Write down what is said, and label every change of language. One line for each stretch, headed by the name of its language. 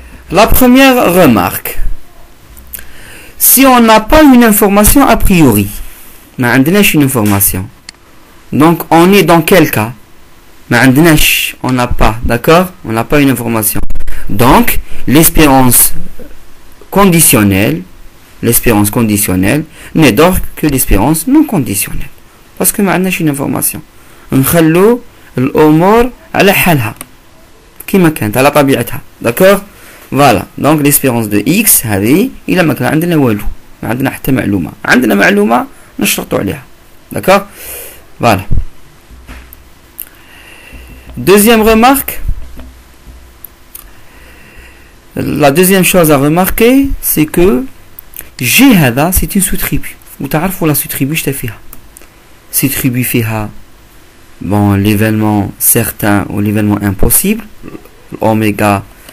French: La première remarque: si on n'a pas une information a priori,
Arabic: ما عندناش
French: une information, donc on est dans quel cas?
Arabic: ما عندناش,
French: on n'a pas, d'accord? On n'a pas une information. Donc l'espérance conditionnelle n'est donc que l'espérance non conditionnelle, parce que
Arabic: ما عندناش
French: une information.
Arabic: نخلو الأمور على حالها كما كانت على طبيعتها.
French: d'accord? voilà. donc l'espérance de x
Arabic: هذه إلا ما كان عندنا والو، ما عندنا حتى معلومة، عندنا معلومة نشرطو عليها.
French: d'accord? voilà. Deuxième remarque, la deuxième chose à remarquer, c'est que G
Arabic: هذا
French: c'est une sous-tribu.
Arabic: وتعرفوا
French: la sous-tribu
Arabic: شتا فيها؟
French: sous-tribu
Arabic: فيها
French: bon l'événement certain ou l'événement impossible, oméga